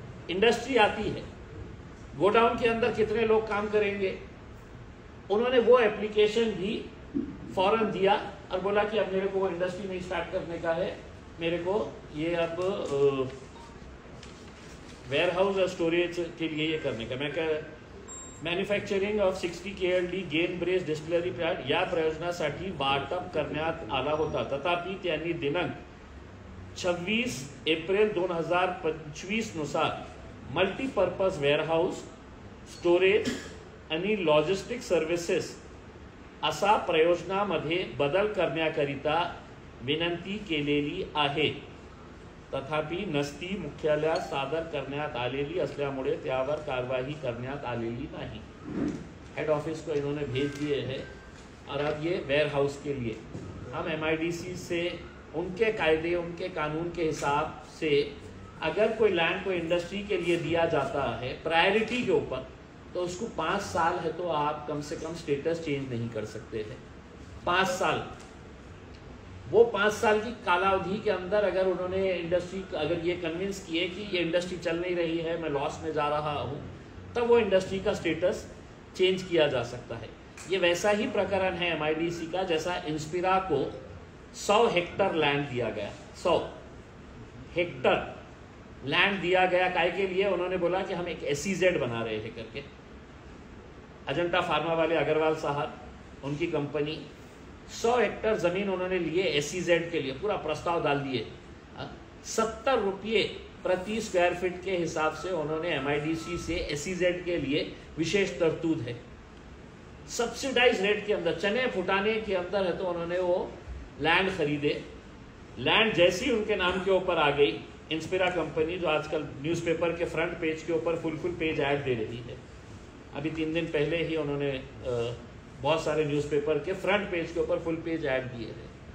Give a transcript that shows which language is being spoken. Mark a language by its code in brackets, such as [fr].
[hi] Industry आती है, godown के अंदर कितने लोग काम करेंगे, उन्होंने वो एप्लीकेशन भी फौरन दिया और बोला कि अब मेरे को वो इंडस्ट्री नहीं स्टार्ट करने का है, मेरे को ये अब वेयर हाउस और स्टोरेज के लिए ये करने का। [mr] मैं manufacturing of 60 KLD gain brace distillery plant या प्रयोजनासाठी वाटप करण्यात आला होता, तथापि त्यांनी दिनांक 26 एप्रिल 2025 नुसार मल्टीपर्पज वेअरहाऊस, स्टोरेज आणि लॉजिस्टिक सर्व्हिसेस असा प्रयोजनामध्ये बदल करण्याकरिता विनंती केलेली आहे। तथापि नस्ती मुख्यालयात सादर करण्यात आलेली असल्यामुळे त्यावर कारवाई करण्यात आलेली नाही। [hi] हेड ऑफिस को इन्होंने भेज दिए हैं और अब ये वेयर हाउस के लिए हम MIDC से उनके कायदे, उनके कानून के हिसाब से अगर कोई लैंड को इंडस्ट्री के लिए दिया जाता है प्रायोरिटी के ऊपर, तो उसको 5 साल है तो आप कम से कम स्टेटस चेंज नहीं कर सकते हैं। 5 साल, वो 5 साल की कालावधि के अंदर अगर उन्होंने इंडस्ट्री, अगर ये कन्विंस किए कि ये इंडस्ट्री चल नहीं रही है, मैं लॉस में जा रहा हूँ, तब वो इंडस्ट्री का स्टेटस चेंज किया जा सकता है। ये वैसा ही प्रकरण है MIDC का जैसा इंस्पिरा को 100 हेक्टर लैंड दिया गया। 100 हेक्टर लैंड दिया गया काय के लिए, उन्होंने बोला कि हम एक SEZ बना रहे हैं करके। अजंता फार्मा वाले अग्रवाल साहब, उनकी कंपनी 100 हेक्टर जमीन उन्होंने लिए SEZ के लिए, पूरा प्रस्ताव डाल दिए। 70 रुपये प्रति स्क्वायर फीट के हिसाब से उन्होंने MIDC से SEZ के लिए विशेष तरतूद है। सब्सिडाइज रेट के अंदर, चने फुटाने के अंदर है तो उन्होंने वो लैंड खरीदे। लैंड जैसी उनके नाम के ऊपर आ गई, इंस्पिरा कंपनी जो आजकल न्यूज़पेपर के फ्रंट पेज के ऊपर फुल पेज ऐड दे रही है, अभी 3 दिन पहले ही उन्होंने बहुत सारे न्यूज़पेपर के फ्रंट पेज के ऊपर फुल पेज ऐड दिए थे।